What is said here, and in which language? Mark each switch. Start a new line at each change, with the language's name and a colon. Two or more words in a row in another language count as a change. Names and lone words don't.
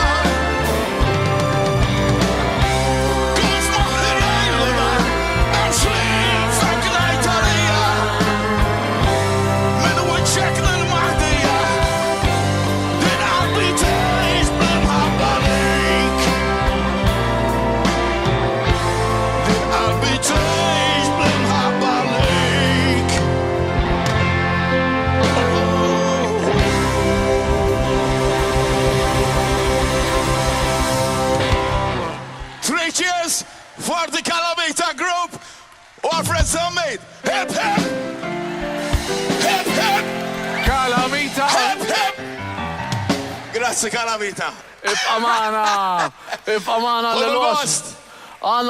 Maltese: kun f'moħħi lejl u nar m'hemmx ħliefek ngħid għalija minn wiċċek lill-maħdija din qalbi tgħix bl-imħabba lejk din qalbi tgħix bl-imħabba lejk.
English: Three cheers for the Calamita group or friends homemade. Hip hip! Hip hip! Calamita! Hip hip! Grazie Calamita.
Maltese: Ibqa' magħna
English: All the l-wasp. best.
Maltese: Għandna